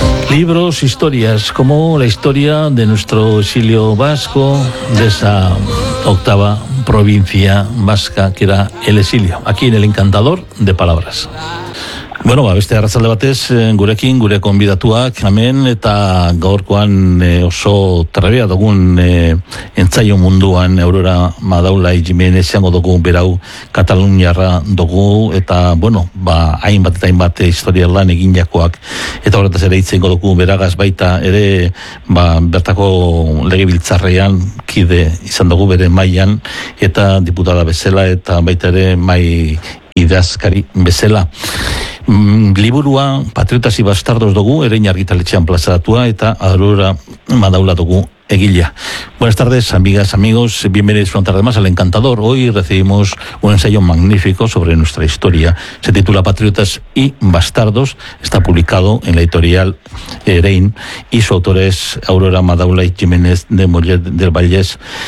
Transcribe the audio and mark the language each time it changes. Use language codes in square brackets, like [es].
[es] Libros, historias, como la historia de nuestro exilio vasco, de esa octava provincia vasca que era el exilio, aquí en El Encantador de Palabras. [eu] Bueno, ba, beste arratzalde batez, gurekin, gure konbidatuak, hemen, eta gaurkoan oso trebea dugun entzaio munduan, Aurora Madaula Jimenez izango dugu, berau, kataluniarra dugu, eta, bueno, ba, hainbat eta hainbat historia lan eginakoak, eta horretaz ere itzen dugu, beragaz baita, ere, ba, bertako legebiltzarrean, kide izan dugu bere mailan, eta diputada bezala, eta baita ere, mai idazkari bezala. Liburua Patriotas y Bastardos dugu, Erein argitaletxean plazaratua, eta Aurora Madaula dugu egilea. [es] Buenas tardes, amigas, amigos, bienvenidos una tarde más al Encantador. Hoy recibimos un ensayo magnífico sobre nuestra historia. Se titula Patriotas y Bastardos, está publicado en la editorial Erein, y su autor es Aurora Madaula y Jiménez de Mollet del Vallès,